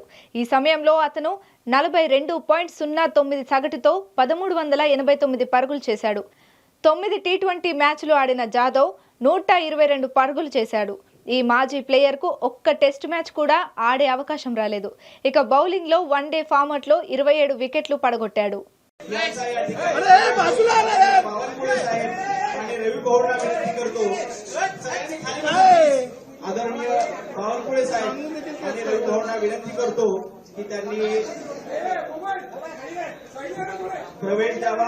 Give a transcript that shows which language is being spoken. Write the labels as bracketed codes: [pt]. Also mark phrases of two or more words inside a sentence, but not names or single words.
[te] ఈ సమయంలో అతను 42.09 సగటుతో 1389 పరుగులు చేశాడు. 9 టీ20 మ్యాచ్లు ఆడిన జాదవ్ 122 పరుగులు చేశాడు. ఈ మాజీ ప్లేయర్కు ఒక్క టెస్ట్ మ్యాచ్ కూడా ఆడే అవకాశం రాలేదు. ఇక బౌలింగ్లో వన్డే ఫార్మాట్లో 27 వికెట్లు పడగొట్టాడు. [mr] आदरणीय बावनकुळे साहेब आणि रवी भाऊंना विनंती करतो की त्यांनी प्रवेश द्यावा.